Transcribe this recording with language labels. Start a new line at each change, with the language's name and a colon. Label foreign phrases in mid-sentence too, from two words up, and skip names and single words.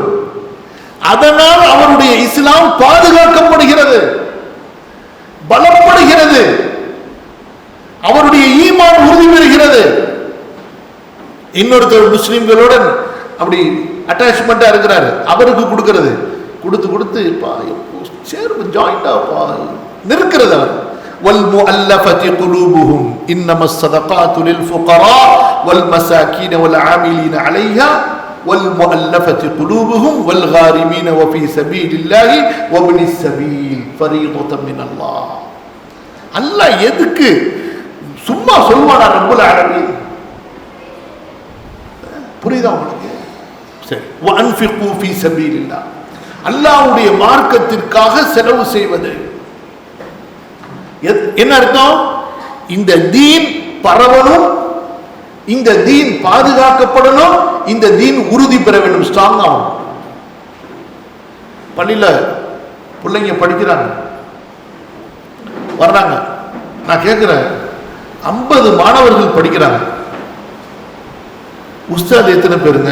Tamil: அதனால் அவருடைய இஸ்லாம் பாதுகாக்கப்படுகிறது, பலப்படுகிறது, அவருடைய ஈமான் உறுதி பெறுகிறது. இன்னொருத்தர் முஸ்லிம்களுடன் அப்படி அட்டாச்மெண்டா இருக்கிறாரு, அவருக்கு கொடுக்கிறது, கொடுத்து கொடுத்து சேர்ந்து ஜாயிண்டா நிற்கிறது.
Arabic: அவர் وَالْمُؤَلَّفَةِ قُلُوبُهُمْ إِنَّمَا الصَّدَقَاتُ لِلْفُقَرَاءِ وَالْمَسَاكِينِ وَالْعَامِلِينَ عَلَيْهَا وَالْمُؤَلَّفَةِ قُلُوبُهُمْ وَالْغَارِمِينَ وَفِي سَبِيلِ اللَّهِ وَابْنِ السَّبِيلِ فَرِيضَةً مِنَ اللَّهِ.
Tamil: அல்லாஹ் எதுக்கு சும்மா சொல்வானா
Arabic: رب العالمين?
Tamil: புரியுதா உங்களுக்கு? சரி,
Arabic: وَأَنْفِقُوا فِي سَبِيلِ اللَّهِ,
Tamil: அல்லாஹ்வுடைய மார்க்கத்திற்காக செலவு செய்வது. என்ன அர்த்தம்? இந்த தீன் பரவணும், இந்த தீன் பாதுகாக்கப்படணும், இந்த தீன் உறுதி பெற வேண்டும், ஸ்ட்ராங் ஆகும். பள்ளியில பிள்ளைங்க படிக்கிறாங்க, வர்றாங்க, நான் கேட்கிறேன், 50 மாணவர்கள் படிக்கிறாங்க, உஸ்தாத் எத்தனை பேருங்க?